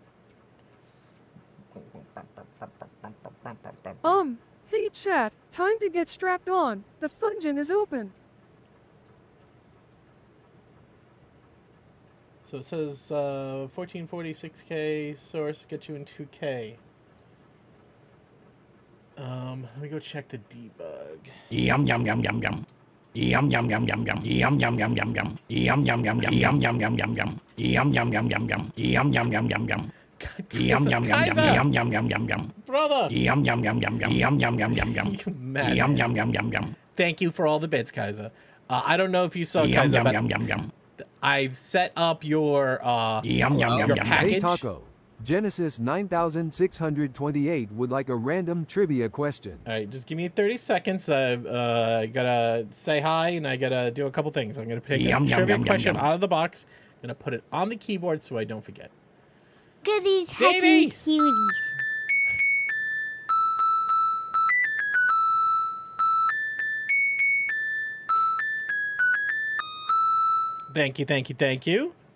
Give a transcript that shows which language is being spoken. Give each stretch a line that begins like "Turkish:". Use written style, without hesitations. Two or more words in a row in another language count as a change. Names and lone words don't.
English: Hey chat, time to get strapped on. The function is open. So it says 1446K source get you in 2K. Let me go check the debug. Yum yum yum yum yum. Yum yum yum yum yum. Yum yum yum yum yum. Yum yum yum yum. Yum yum yum yum yum. Yum yum yum yum yum. Yum yum yum yum yum. Yum yum yum yum. Yum yum yum yum yum. Brother. Yum yum yum yum yum. Yum yum yum yum yum. You mad? Yum yum yum yum yum. Thank you for all the bits, Kaiser. I don't know if you saw Yum Kaiser, yum but yum yum yum. I've set up your Yum yum yum your yum. package. Hey Taco. Genesis 9628 would like a random trivia question. All right, just give me 30 seconds. I gotta say hi and I gotta do a couple things. I'm gonna pick a Yum, yum, trivia yum, yum, question yum. out of the box. gonna put it on the keyboard so I don't forget. Look at these Davey! heckin' cuties. Thank you, thank you, thank you.